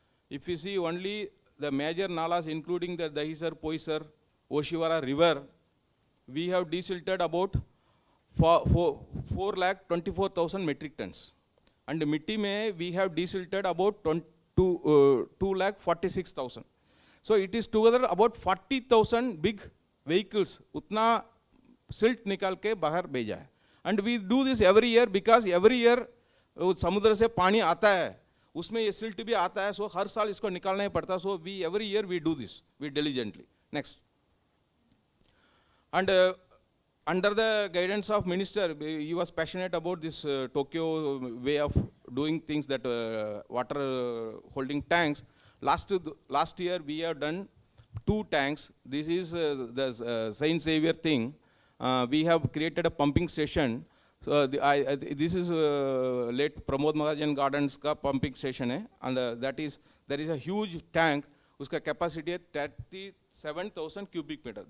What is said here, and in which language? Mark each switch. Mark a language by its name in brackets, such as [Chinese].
[English] If you see only the major nalas including the Dahisar, Poisar, Oshivara river, we have desilted about 4,24,000 metric tons. And Mitti mein we have desilted about 2,46,000. So it is together about 40,000 big vehicles [Hindi] utna silt निकाल के बाहर भेजा है. [English] and we do this every year [Hindi] because every year समुद्र से पानी आता है, उसमें ये सिल्ट भी आता है, सो हर साल इसको निकालना ही पड़ता. [English] So we every year we do this, we diligently. Next. And under the guidance of minister, he was passionate about this Tokyo way of doing things, that water holding tanks. Last year we have done 2 tanks. This is the Saint Xavier thing. We have created a pumping station. So this is late Pramod Mahajan Gardens ka pumping station hai, and there is a huge tank. [Hindi] Uska capacity है 37,000 cubic meter.